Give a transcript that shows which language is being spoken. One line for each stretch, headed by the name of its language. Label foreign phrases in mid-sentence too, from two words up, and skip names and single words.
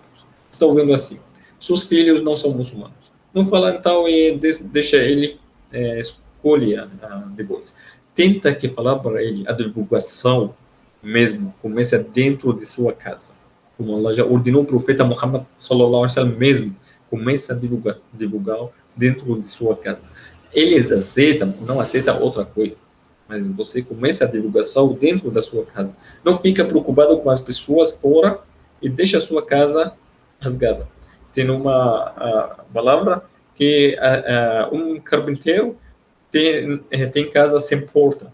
Portuguese: Está ouvindo assim, seus filhos não são muçulmanos. Não fala então e deixa ele escolher depois. Tenta que falar para ele a divulgação mesmo começa dentro de sua casa. Como Allah já ordenou o profeta Muhammad
Arabic: صلى الله عليه وسلم
Portuguese: mesmo, começa a divulgar dentro de sua casa. Eles aceitam, não aceitam outra coisa, mas você começa a divulgação dentro da sua casa. Não fica preocupado com as pessoas fora e deixa a sua casa rasgada. Tem uma palavra que um carpinteiro tem casa sem porta.